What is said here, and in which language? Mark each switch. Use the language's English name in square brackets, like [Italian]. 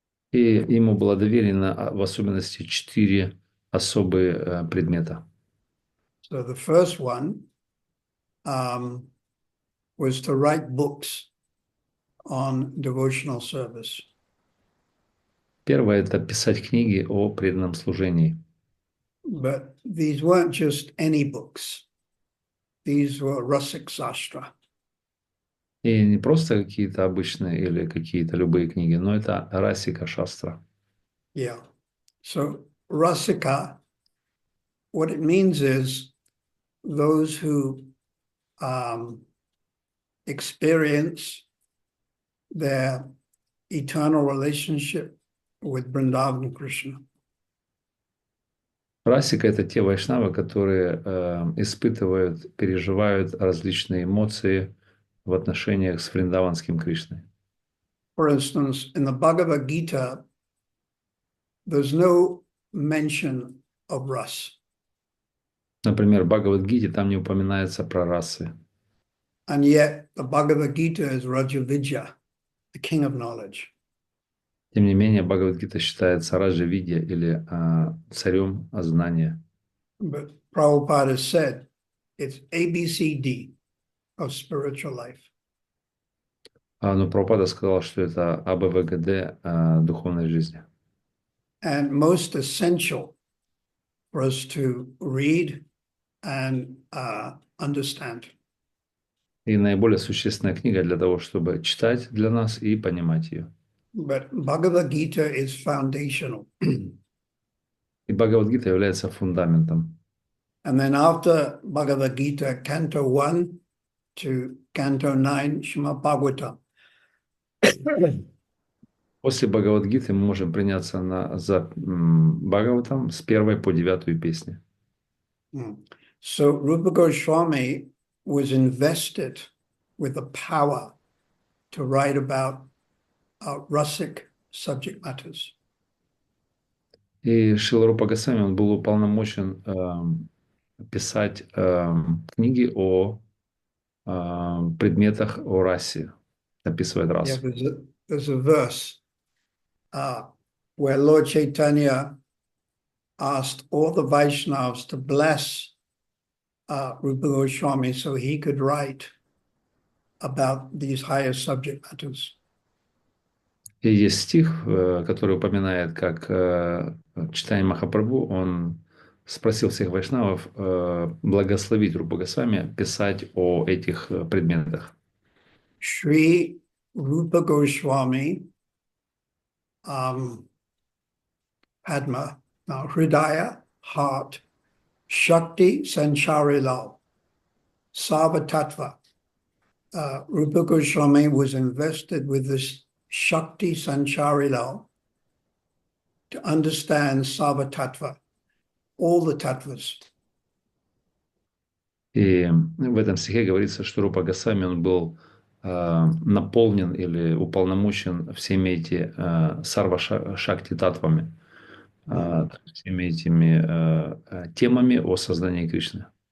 [Russian] И ему было доверено в особенности 4 особые предмета. [English] So the first one was to write books on devotional service. [Russian] Первое – это писать книги о преданном служении. [English] But these weren't just any books. These were Rasik Sastra. [Russian] И не просто какие-то обычные или какие-то любые книги, но это Расика Шастра. [English] Yeah. So Rasika, what it means is those who experience their eternal relationship with Vrindavan Krishna. [Russian] Расика – это те вайшнавы, которые испытывают, переживают различные эмоции в отношениях с Вриндаванским Кришной. [English] For instance, in the Bhagavad Gita, there's no mention of ras. [Russian] Например, в Бхагавад-гите там не упоминается про расы. [English] And yet, the Bhagavad Gita is Rajavidya, the king of knowledge. [Russian] Тем не менее, Бхагавад-гита считается Раджа-видья или царем знания. [English] But Prabhupada has said it's ABCD of spiritual life. [Russian] Но Прабхупада сказал, что это АБВГД духовной жизни. [English] And most essential for us to read and understand. [Russian] И наиболее существенная книга для того, чтобы читать для нас и понимать ее. [English] But Bhagavad Gita is foundational. [Russian] И Бхагавад-гита является фундаментом. [English] And then after Bhagavad Gita, Canto 1 to Canto 9, Srimad Bhagavatam. [Russian] После Бхагавад-гиты мы можем приняться за Бхагаватам с 1 по 9 песни. [English] So Rupa Goswami was invested with the power to write about rasic subject matters. [Russian] И Шрила Рупа Госвами, он был уполномочен писать книги о предметах о расе, описывает расу. [English] Yeah, there's a verse where Lord Chaitanya asked all the Vaishnavas to bless Rupa Goswami so he could write about these higher subject matters. [Russian] И есть стих, который упоминает, как читание Махапрабху, он спросил всех вайшнавов благословить Рупа Госвами писать о этих предметах. [Sanskrit] Shri Rupa Goswami Padma, now Hridaya, heart, Shakti Sanchari Lal, Sarvatattva. [English] Rupa Goswami was invested with this Shakti Sanchari Lal to understand Sarvatattva, all the tattvas. [Russian] И в этом стихе говорится, что Рупа Госвами, он был наполнен или уполномочен всеми эти сарва-шакти татвами, всеми этими темами о создании Кришны.